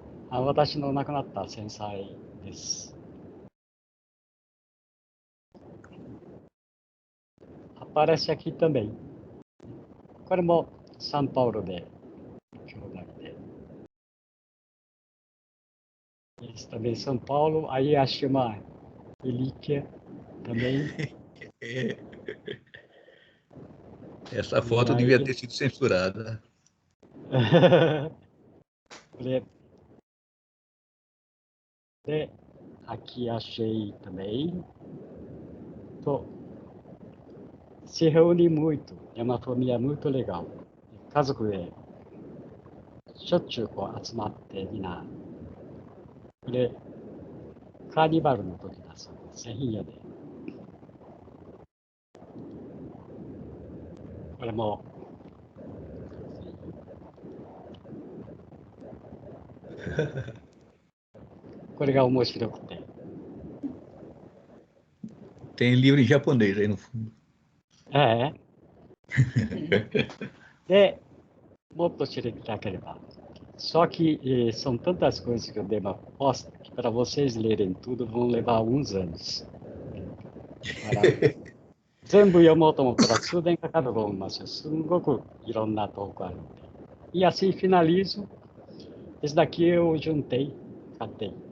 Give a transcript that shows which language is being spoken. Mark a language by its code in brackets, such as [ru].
[ja] 私の亡くなった先輩です。 [pt] Aparece aqui também. [ja] これもサンパウロで兄弟で。 [pt] Esse também São Paulo, aí achei uma relíquia também. Essa foto devia ter sido censurada. De, aqui achei também. Se reúne muito, é uma família muito legal. [ja] 家族でしょっちゅうこう集まってみんな。で、カーニバルの時だそうです。深夜で。これもこれが面白くて。 [pt] Tem livro em japonês aí no fundo. [ja] De, もっと知りたければ。 [pt] Só que são tantas coisas que o Dema posta que para vocês lerem tudo vão levar alguns anos. [ja] 全部読もうと思ったら数年かかると思いますよ。すんごくいろんな投稿あるので。 [pt] E assim finalizo. Esse daqui eu juntei, catei.